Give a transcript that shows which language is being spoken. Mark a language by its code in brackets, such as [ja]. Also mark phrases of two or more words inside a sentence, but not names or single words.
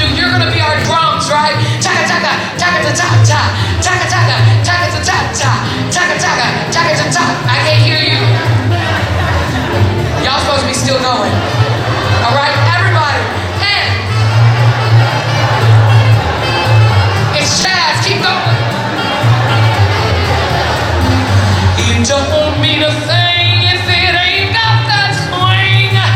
[en] You're going to be our drums, right? Taka taka, taka ta ta ta, taka taka, taka ta ta ta, taka taka, taka ta ta. I can't hear you. Y'all supposed to be still going. All right, everybody. And it's jazz. Keep going. You don't mean a thing if it ain't got that swing.